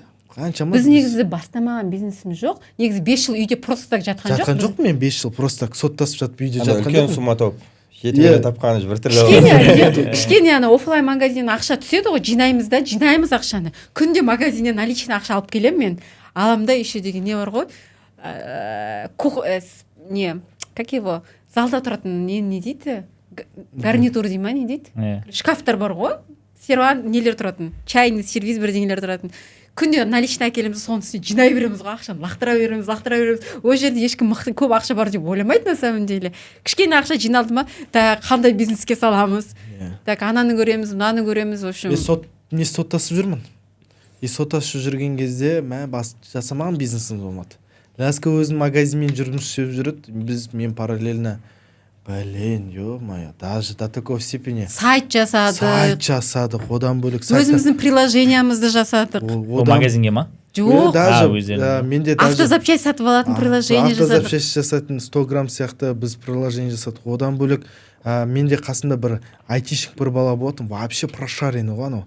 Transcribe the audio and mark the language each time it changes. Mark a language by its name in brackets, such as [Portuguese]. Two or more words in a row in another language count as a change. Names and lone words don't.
[Kazakh] Біз негізі бастамаған бизнесіміз жоқ. Негізі 5 жыл үйде [Russian] просто так [Kazakh] жатқан жоқ. Жатқан жоқ мен 5 жыл [Russian] просто так [Kazakh] соттасып жатып үйде жатқан жоқ. Үлкен сумма тауып. жетілдіре тапқаны бір кішкене ана офлайн магазиннен ақша түседі ғой, жинаймыз ақшаны. Күнде магазиннен наличный ақша алып келемін мен. Аламда еще деген не бар ғой, [Russian] как его, [Kazakh] залда тұратын не дейді, гарнитур дей ма, не дейді, шкафтар бар ғой, серван нелер тұратын, [Russian] чайный сервиз [Kazakh] бірдеңелер тұратын. Күнде наличный әкелеміз, соның үстіне жинай береміз ғой, ақшаны лақтыра береміз. Ол жерде ешкім көп ақша бар деп ойламайды [Russian] на самом деле. [Kazakh] Кішкене ақша жиналды ма, қандай бизнеске саламыз, ананы көреміз, мынаны көреміз, [Russian] в общем. [Kazakh] Мен соттасып жүрмін. Соттасып жүрген кезде жасамаған бизнесіміз болмады. Ляска өзінің магазинмен жұмыс істеп жүреді, мен параллельно ё-моё, [Russian] даже до такой степени [Kazakh] сайт жасадық, одан бөлек өзіміздің приложениямызды жасадық. Ол магазинге ма? Жоқ, менде автозапчасть сатып алатын приложение жасадық. Автозапчасть жасайтын 100 грамм сияқты біз приложение жасадық. Одан бөлек менде қасында бір айтишник бір бала болатын, [Russian] вообще прошаренный [Kazakh] ғой анау.